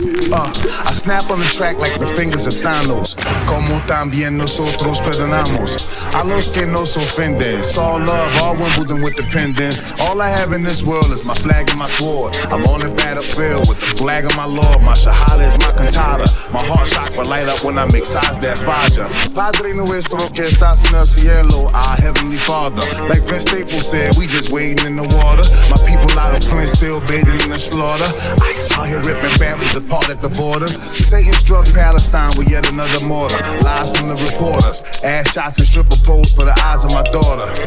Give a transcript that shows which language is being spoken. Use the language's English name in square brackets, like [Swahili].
[English] I snap on the track like the fingers of Thanos. [Spanish] Como también nosotros perdonamos a los que nos ofenden. [English] It's all love, all Wimbledon with the pendant. All I have in this world is my flag and my sword. I'm on the battlefield with the flag of my Lord. My shahada is my cantata. My heart chakra light up when I make size that falla. [Spanish] Padre nuestro que estás en el cielo, [English] our heavenly Father. Like Vince Staples said, we just wading in the water. My people out in Flint still bathing in the slaughter. Ice out here ripping families apart at the border. Satan struck Palestine with yet another mortar. Lies from the reporters. Ass shots and stripper poles for the eyes of my daughter.